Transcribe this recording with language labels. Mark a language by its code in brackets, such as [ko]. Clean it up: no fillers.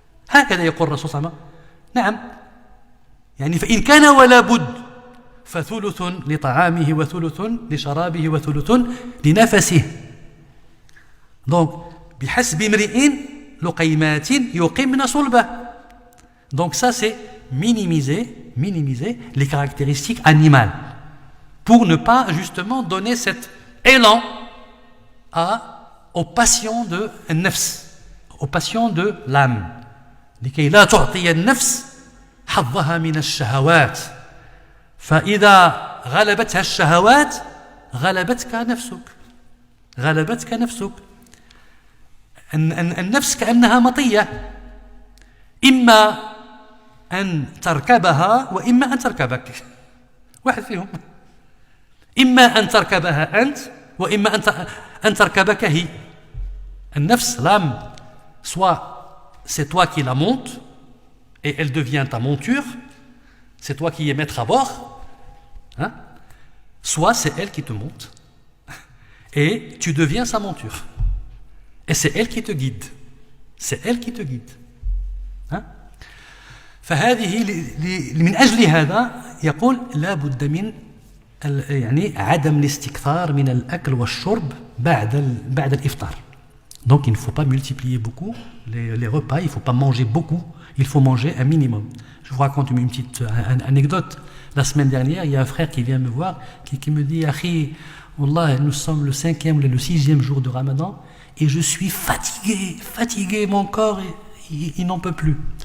[ar] هكذا يقول الرسول صلى الله عليه وسلم. نعم، يعني فإن كان ولا بد فثلث لطعامه وثلث لشرابه وثلث لنفسه. donc بحسب امرئ لقيمات يقمن صلبه. [fr] donc ça c'est minimiser les caractéristiques animales pour ne pas justement donner cet élan aux passions de النفس, aux passions de l'âme. [ar] لكي لا تعطي النفس حظها من الشهوات. فإذا غلبتها الشهوات غلبتك نفسك. النفس كأنها مطية، إما أن تركبها وإما أن تركبك. واحد فيهم، إما أن تركبها أنت وإما أن تركبك هي. [fr] النفس l'âme, soit c'est toi qui la montes et elle devient ta monture, c'est toi qui es maître à bord, hein? Soit c'est elle qui te monte et tu deviens sa monture. Et c'est elle qui te guide. hein? [ar] فهذه من أجل هذا يقول لا بد من يعني عدم الاستكثار من الأكل والشرب بعد الإفطار. [fr] Donc il ne faut pas multiplier beaucoup les repas, il ne faut pas manger beaucoup, il faut manger un minimum. Je vous raconte une petite anecdote. La semaine dernière, il y a un frère qui vient me voir, qui me dit « Akhi, Wallah, nous sommes le 5e ou le 6e jour de Ramadan et je suis fatigué, mon corps, il n'en peut plus.